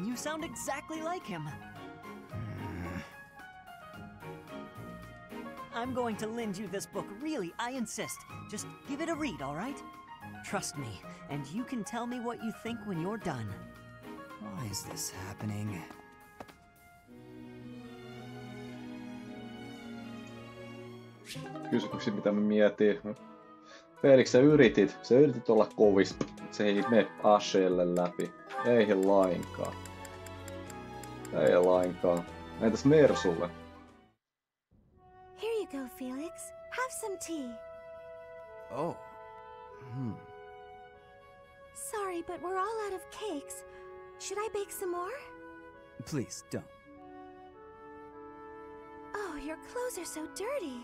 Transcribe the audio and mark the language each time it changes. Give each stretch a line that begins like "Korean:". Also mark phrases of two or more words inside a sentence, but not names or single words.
English: You sound exactly like him. I'm going to lend you this book, really, I insist. Just give it a read, all right? Trust me, and you can tell me what you think when you're done. Why is this happening?
Finnish: Kysymyksiä, mitä mä mietin. Felix, sä yritit olla kovis. Se ei mene Ashelle läpi. Ei lainkaan. Ei lainkaan. Entäs Mersulle?
English: Here you go, Felix. Have some tea. Oh. Sorry, but we're all out of cakes. Should I bake some more? Please, don't. Oh, your clothes are so dirty.